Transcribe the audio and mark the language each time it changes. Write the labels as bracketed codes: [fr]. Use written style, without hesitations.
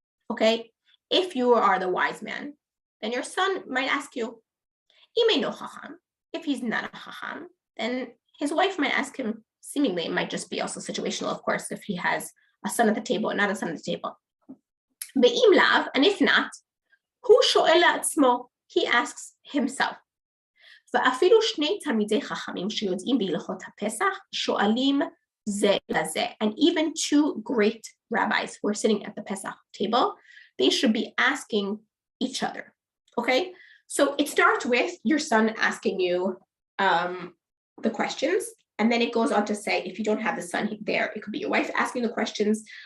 [en] Okay, if you are the wise man, then your son might ask you, Ime no Chacham. If he's not a Chacham, then his wife might ask him. Seemingly, it might just be also situational, of course, if he has a son at the table or not a son at the table. Be'im lav, and if not, hu sho'el atzmo, he asks himself. [he] ואפילו שני תלמידי חכמים שיודעים בהלכות הפסח שואלים זה לזה. [en] And even two great rabbis who are sitting at the Pesach table, they should be asking each other. Okay, so it starts with your son asking you the questions, and then it goes on to say, if you don't have the son there, it could be your wife asking the questions.